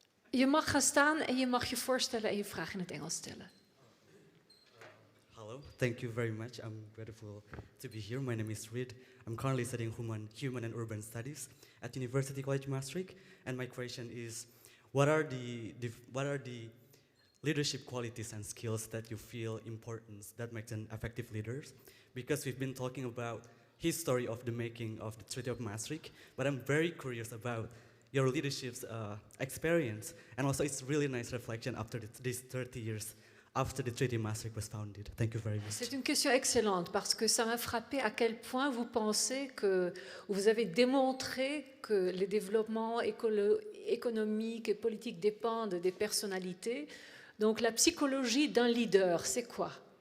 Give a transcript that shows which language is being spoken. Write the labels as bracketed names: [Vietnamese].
[Dutch] Je mag gaan staan en je mag je voorstellen en je vraag in het Engels stellen. [English] Hello, thank you very much. I'm grateful to be here. My name is Reed. I'm currently studying human and urban studies at University College Maastricht. And my question is, what are the leadership qualities and skills that you feel important that make them effective leaders? Because we've been talking about history of the making of the Treaty of Maastricht, but I'm very curious about your leadership's experience, and also it's really nice reflection after these 30 years after the Treaty of Maastricht was founded. Thank you very much. [French] C'est une question excellente parce que ça m'a frappé à quel point vous pensez que vous avez démontré que les développements économiques et politiques dépendent des personnalités. Donc la psychologie d'un leader, c'est quoi?